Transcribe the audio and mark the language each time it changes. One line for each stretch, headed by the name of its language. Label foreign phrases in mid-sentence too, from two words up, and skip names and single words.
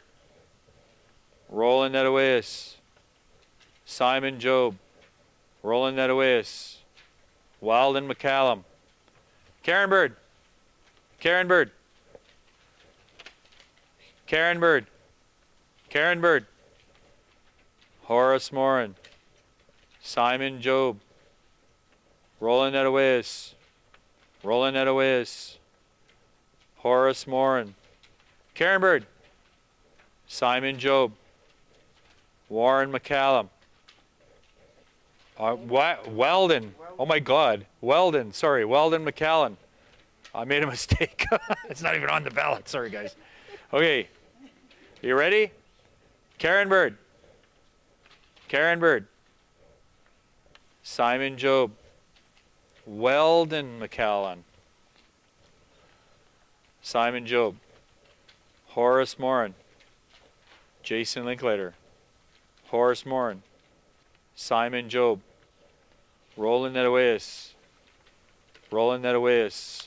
English: Roland Nedawis. Simon Job. Roland Nedawis. Weldon McCallum. Karen Bird. Karen Bird. Karen Bird. Karen Bird. Horace Morin. Simon Job. Roland Nedawis. Roland Nedawis. Horace Morin. Karen Bird. Simon Job. Warren McCallum. Weldon. Oh my God. Weldon. Sorry. Weldon McCallum. I made a mistake. It's not even on the ballot. Sorry, guys. Okay. You ready? Karen Bird. Karen Bird. Simon Job. Weldon McCallum. Simon Job. Horace Morin. Jason Linklater. Horace Morin. Simon Job. Roland Nedawis. Roland Nedawis.